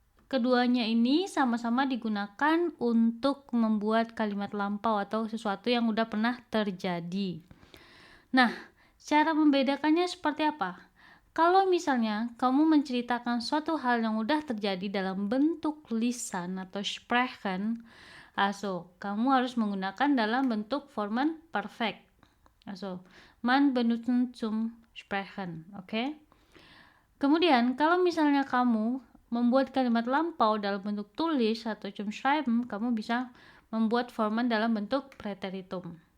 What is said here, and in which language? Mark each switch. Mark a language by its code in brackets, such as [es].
[id] Keduanya ini sama-sama digunakan untuk membuat kalimat lampau atau sesuatu yang udah pernah terjadi. Nah, cara membedakannya seperti apa? Kalau misalnya kamu menceritakan suatu hal yang udah terjadi dalam bentuk lisan atau sprechen, kamu harus menggunakan dalam bentuk formen perfect. [de] Man benutzen zum sprechen, oke? [id] Kemudian, kalau misalnya kamu membuat kalimat lampau dalam bentuk tulis atau [de] zum schreiben, [id] kamu bisa membuat formen dalam bentuk preteritum.